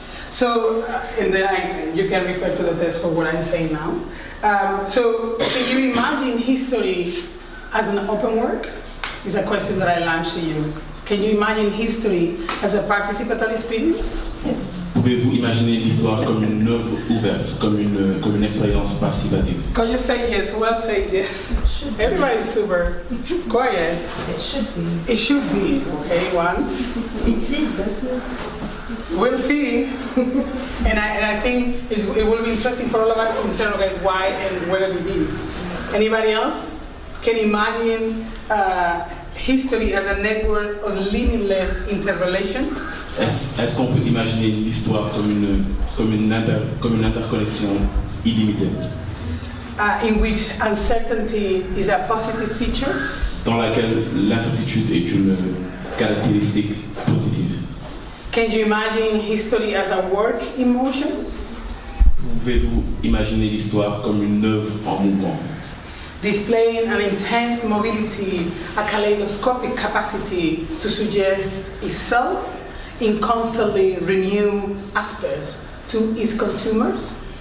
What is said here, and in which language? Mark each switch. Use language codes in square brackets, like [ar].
[en] So, and then you can refer to the text for what I'm saying now. So, can you imagine history as an open work? Is a question that I launched to you. Can you imagine history as a participatory experience? Yes. [fr] Pouvez-vous imaginer l'histoire comme une œuvre ouverte, comme une expérience participative? [en] Can you say yes? Who else says yes? Everybody's super quiet. It should be. It should be. Okay, one. It is definitely. We'll see. and I think it will be interesting for all of us to interrogate why and whether it is. Anybody else can imagine history as a network of limitless interrelation? [fr] Est-ce qu'on peut imaginer l'histoire comme une interconnexion illimitée? [en] In which uncertainty is a positive feature? [fr] Dans laquelle l'incertitude est caractéristiques positives. [en] Can you imagine history as a work in motion? [fr] Pouvez-vous imaginer l'histoire comme une œuvre en mouvement, [en] Displaying an intense mobility, a kaleidoscopic capacity to suggest itself in constantly renewed aspects to its consumers?